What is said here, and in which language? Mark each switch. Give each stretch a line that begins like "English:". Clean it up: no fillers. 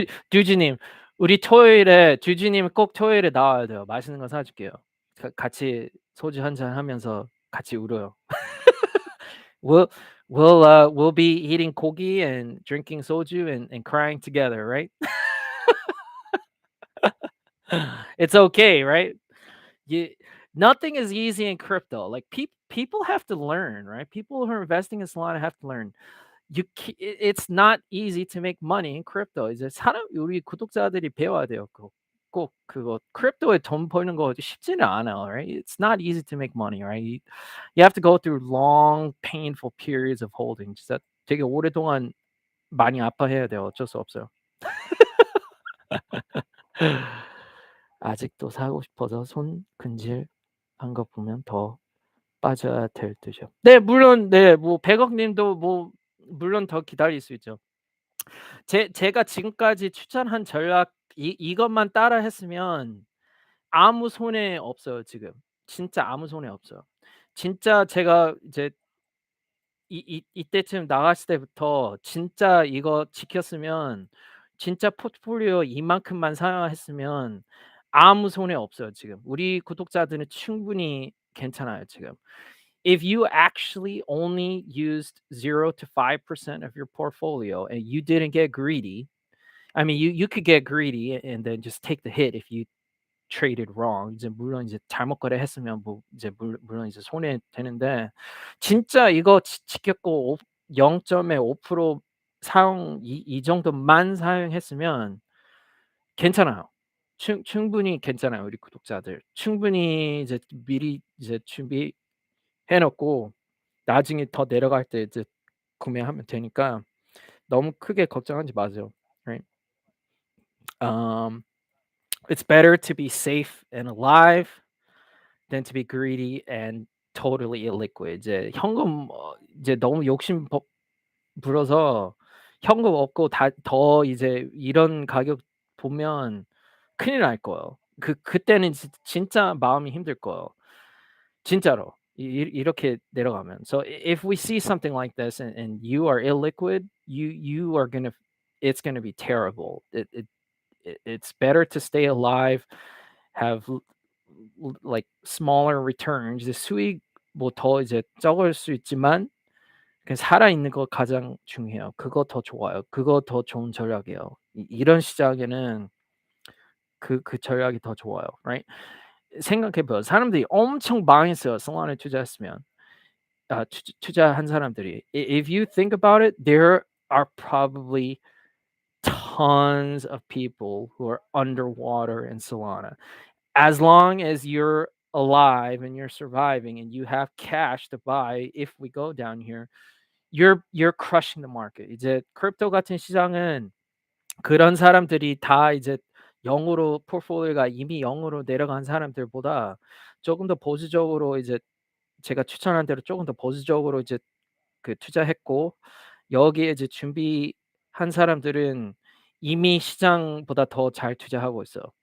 Korean: 듀지님, 우리 토요일에 듀지님 꼭 토요일에 나와야 돼요. 맛있는 거 사줄게요. 같이 소주 한잔 하면서 같이 울어요.
English: We'll we'll be eating kogi and drinking soju and crying together, right? It's okay, right? You Nothing is easy in crypto. Like people have to learn, right? People who are investing in Solana have to learn. It's not easy to make money in crypto.
Korean: 이제 우리 구독자들이 배워야 돼요. 꼭 그거 크립토에 돈 버는 거 쉽지는 않아요, right?
English: It's not easy to make money, right? You have to go through long, painful periods of holding.
Korean: 진짜 되게 오랫동안 많이 아파해야 돼요. 어쩔 수 없어요. 아직도 사고 싶어서 손 근질한 거 보면 더 빠져야 될 듯이요. 네, 물론 네, 뭐 100억 님도 뭐 물론 더 기다릴 수 있죠. 제가 지금까지 추천한 전략 이것만 따라 했으면 아무 손해 없어요, 지금. 진짜 아무 손해 없어요. 진짜 제가 이제 이때쯤 나갔을 때부터 진짜 이거 지켰으면 진짜 포트폴리오 이만큼만 사용했으면 아무 손해 없어요, 지금. 우리 구독자들은 충분히 괜찮아요, 지금.
English: If you actually only used 0 to 5% of your portfolio and you didn't get greedy, I mean, you could get greedy and then just take the hit if you traded wrong.
Korean: 이제 물론 이제 잘못 거래했으면 뭐 이제 물론 이제 손해 되는데 진짜 이거 지켰고 0.5% 사용 이 정도만 사용했으면 괜찮아요. 충분히 괜찮아요, 우리 구독자들. 충분히 이제 미리 이제 준비해 놓고 나중에 더 내려갈 때 이제 구매하면 되니까 너무 크게 걱정하지 마세요. Right?
English: It's better to be safe and alive than to be greedy and totally illiquid.
Korean: 이제 현금 이제 너무 욕심 부려서 현금 없고 더 이제 이런 가격 보면 큰일 날 거예요. 그때는 진짜 마음이 힘들 거예요. 진짜로. 이렇게 내려가면.
English: So if we see something like this and you are illiquid, you are gonna it's gonna be terrible. It's better to stay alive, have like smaller returns.
Korean: 이제 수익 뭐 더 이제 적을 수 있지만 그 살아있는 거 가장 중요해요. 그거 더 좋아요. 그거 더 좋은 전략이에요. 이런 시장에는 그 전략이 더 좋아요. Right? 생각해 봐요. 사람들이 엄청 망했어요. 솔라나에 투자했으면. 투자한 사람들이.
English: If you think about it, there are probably tons of people who are underwater in Solana. As long as you're alive and you're surviving and you have cash to buy if we go down here, you're crushing the market.
Korean: 이제 크립토 같은 시장은 그런 사람들이 다 이제 0으로 포트폴리오가 이미 0으로 내려간 사람들보다 조금 더 보수적으로 이제 제가 추천한 대로 조금 더 보수적으로 이제 그 투자했고 여기에 이제 준비한 사람들은 이미 시장보다 더 잘 투자하고 있어요.